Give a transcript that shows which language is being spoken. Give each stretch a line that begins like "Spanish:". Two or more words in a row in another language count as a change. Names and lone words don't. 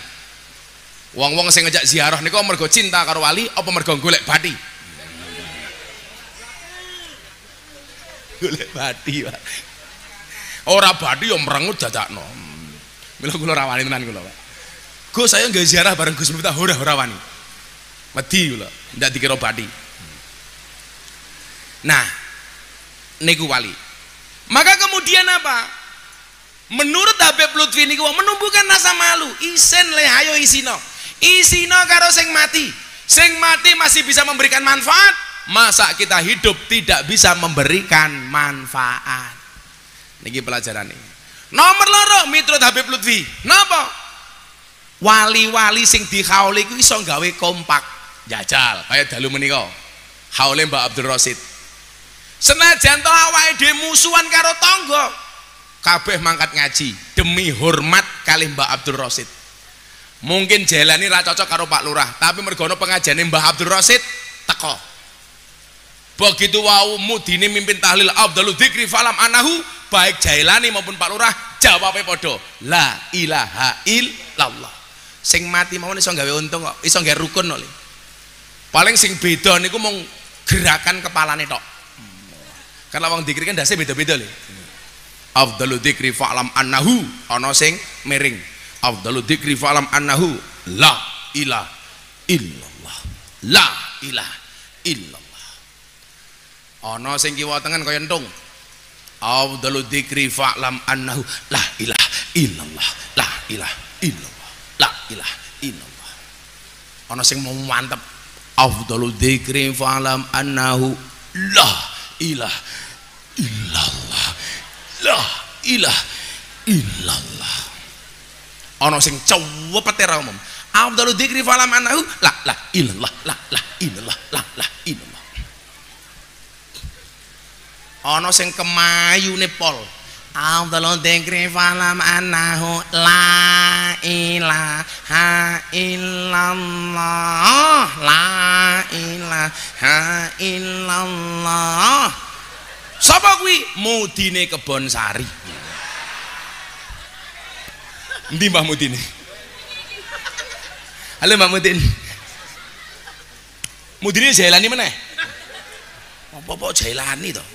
Javanese: Wong-wong sing ngejak ziarah niku mergo cinta karo wali apa mergo golek bathi? Golek bathi, Pak. Ora bathi yo merengut dadakno. Mila kula rawani tenan kula, Pak. Gus
Indonesian: saya nggak ziarah
Javanese: bareng Gus Miftah ora wani. Wedi kula, ndak dikira bathi. Nah, niku wali.
Indonesian: Maka kemudian apa? Menurut Habib Lutfi niku menumbuhkan rasa malu.
Javanese: Isen le ayo isino. Isino karo sing mati. Sing mati
Indonesian: masih bisa memberikan manfaat. Masa kita hidup tidak bisa memberikan manfaat? Niki pelajaran nih.
Javanese: Nomor loro miturut Habib Lutfi. Napa? Wali-wali sing dikhauli iku iso gawe kompak. Jajal kaya dalu menika. Haule Mbak Abdul Rasid. Senajan to awake dhewe musuhan karo tangga, kabeh mangkat ngaji demi hormat kalih Mbak Abdul Rasid. Mungkin jalani ra cocok karo Pak Lurah, tapi mergo ana pengajiane Mbah Abdul Rasid teko. Begitu wau mudine mimpin tahlil
Arabic: أفضل الذكر فاعلم أنه,
Javanese: baik Jailani maupun Pak Lurah jawabe padha,
Arabic: لا إله إلا الله.
Javanese: Sing mati mawon iso gawe untung kok, iso gawe rukun kok. Paling sing beda niku mung gerakan kepalane tok. Karena wong dzikir kan dase beda-beda lho.
Arabic: أفضل الذكر فاعلم أنه,
Javanese: ana sing miring.
Arabic: أفضل الذكر فاعلم أنه لا إله إلا الله. لا إله إلا الله.
Javanese: Ana sing kiwa tengen kaya entung.
Arabic: أفضل الذكر فاعلم أنه لا إله إلا الله. لا إله إلا الله. لا إله إلا الله.
Javanese: Ana sing mau mantep.
Arabic: أفضل الذكر فاعلم أنه لا إله إلا الله. لا إله إلا الله.
Javanese: Ana sing cepet ra umum.
Arabic: أفضل الذكر فاعلم أنه لا إلا الله. لا إلا الله. لا إلا الله.
Javanese: Ana sing kemayune pol.
Arabic: أفضل الذكر فاعلم أنه لا إله إلا الله. لا إله إلا الله.
Javanese: Sapa kuwi? Mudine Kebon Sari. Endi Mbah Mudine? Halo Mbak Mudin. Mudine Jailani meneh. Apa Jailani to?